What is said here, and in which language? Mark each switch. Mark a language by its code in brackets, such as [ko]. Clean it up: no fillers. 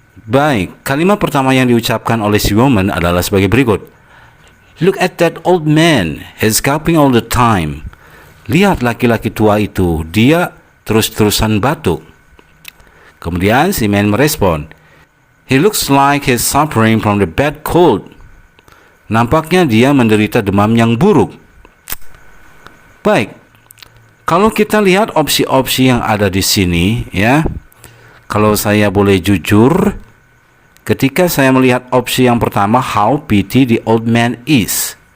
[id] Baik, kalimat pertama yang diucapkan oleh si woman adalah sebagai berikut. [en] Look at that old man. He's coughing all the time. [id] Lihat laki-laki tua itu. Dia terus-terusan batuk. Kemudian si man merespon. [en] He looks like he's suffering from the bad cold. [id] Nampaknya dia menderita demam yang buruk. Baik, kalau kita lihat opsi-opsi yang ada di sini, ya, kalau saya boleh jujur, ketika saya melihat opsi yang pertama, [en] how pity the old man is.